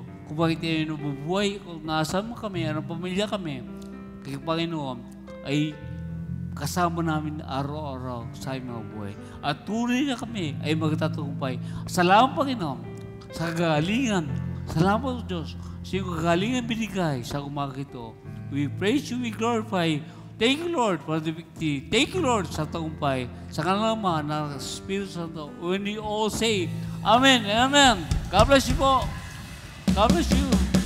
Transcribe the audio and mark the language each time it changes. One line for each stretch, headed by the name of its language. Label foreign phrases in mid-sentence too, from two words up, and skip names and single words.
Filipino: Kung bakit tayo nabubuhay, kung nasaan kami, anong pamilya kami, kay Panginoon, ay kasama namin araw-araw sa aming mga buhay. At tunay na kami ay magtatagumpay. Salamat, Panginoon, sa kagalingan. Salamat, Diyos, sa iyong kagalingan binigay sa umaga ito.
English: We praise you, we glorify. Thank you, Lord, for the victory. Thank you,
Filipino: Lord, sa tagumpay. Sa kanalaman ng Espiritu Santo.
English: When we all say, Amen and Amen. God bless you po. God bless you.